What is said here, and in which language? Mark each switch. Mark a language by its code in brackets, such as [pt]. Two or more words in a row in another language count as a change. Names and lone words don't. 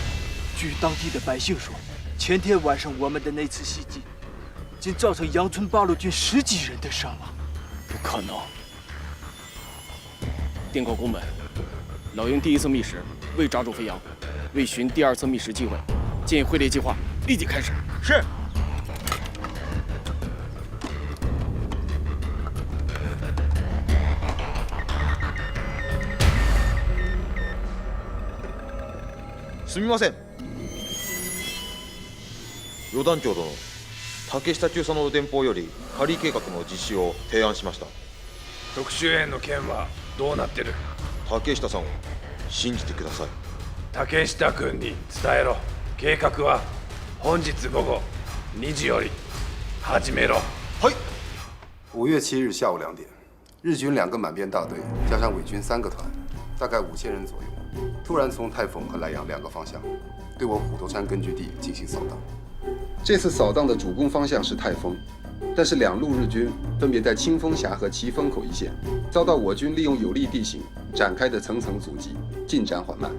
[zh] 据当地的百姓说，前天晚上我们的那次袭击，竟造成杨村八路军10几人的伤亡。不可能！电告宫本，老鹰第1次觅食未抓住飞扬，为寻第2次觅食机会，建议会猎计划立即开始。是。 [ja] すみません。余団長殿、竹下中佐の電報より狩り計画の実施を提案しました。特殊園の件はどうなってる？竹下さんを信じてください。竹下君に伝えろ。計画は本日午後2時より始めろ。 [zh] はい。5月7日下午2点日军2个满编大队加上伪军3个团，大概5000人左右，突然从太丰和莱阳2个方向对我虎头山根据地进行扫荡。这次扫荡的主攻方向是太丰，但是2路日军分别在清风峡和旗风口一线，遭到我军利用有利地形展开的层层阻击，进展缓慢。